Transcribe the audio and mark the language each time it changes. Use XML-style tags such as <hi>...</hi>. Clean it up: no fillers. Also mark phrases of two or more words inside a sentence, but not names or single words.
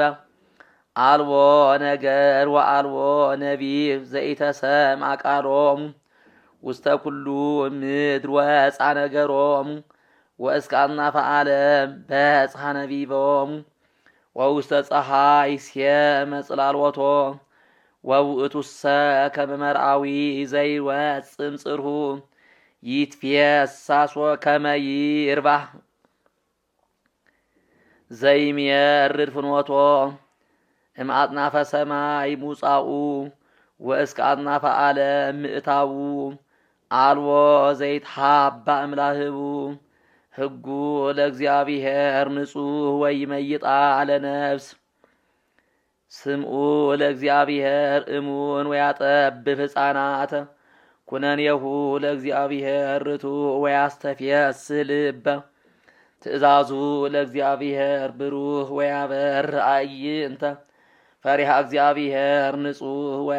<gez>አልቦ ነገር ወአልቦ ነቢብ ዘኢተሰምዐ ቃሎሙ ውስተ ኩሉ ምድር ወፃ ነገሮሙ ወእስከ አጽናፈ ዓለም በጽሐ ነቢቦሙ ወውስተ ፀሐይ ሲየመ ጽላልወቶ ወውእቱሰ ከመ መርአዊ ዘይወፅእ እምጽርሁ ይትፌሳሶ ከመ ይርባሕ ዘይሜርድ ፍኖቶ እምአጽናፈ ሰማይ ሙጻኡ ወእስከ አጽናፈ ዓለም ምእታዉ አልቦ ዘይትሐባእ እምላህቡ ሕጉ ለእግዚአብሔር ንጹሕ ወይመይጣ ለነፍስ ስምዑ ለእግዚአብሔር እሙን ወያጠብብ ሕፃናተ ኩነኔሁ ለእግዚአብሔር ርቱዕ ወያስተፍየስህ ልበ ትእዛዙ ለእግዚአብሔር ብሩህ ወያበር አዕይንተ ፈሪሃ እግዚአብሔር ንጹሕ</gez>